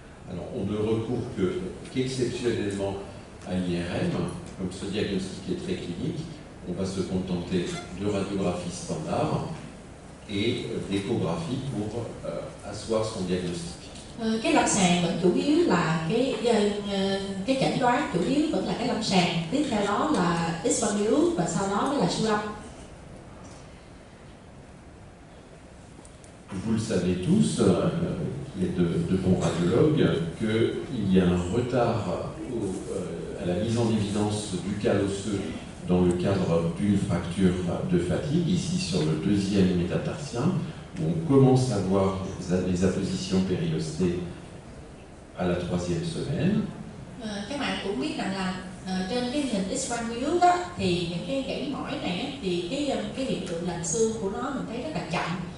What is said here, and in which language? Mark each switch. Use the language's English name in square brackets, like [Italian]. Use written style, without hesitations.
[French] Alors on ne recourt qu'exceptionnellement à l'IRM, comme ce diagnostic est très clinique, on va se contenter de radiographie standard et d'échographie pour asseoir son diagnostic. [Vietnamese] Cái lâm sàng vẫn chủ yếu là cái chẩn đoán chủ yếu vẫn là cái lâm sàng, tiếp theo đó là X-quang virus và sau đó mới là siêu âm. [French] Vous le savez tous, qui êtes de bons radiologues, qu'il y a un retard à la mise en évidence du cal osseux dans le cadre d'une fracture de fatigue, ici sur le deuxième métatarsien, où on commence à voir les appositions périostées à la troisième semaine. [Vietnamese] Các bạn cũng biết rằng là trên cái hình X-quang virus đó, thì những cái gãy mỏi này thì cái hiện tượng lành xương của nó mình thấy rất là chậm.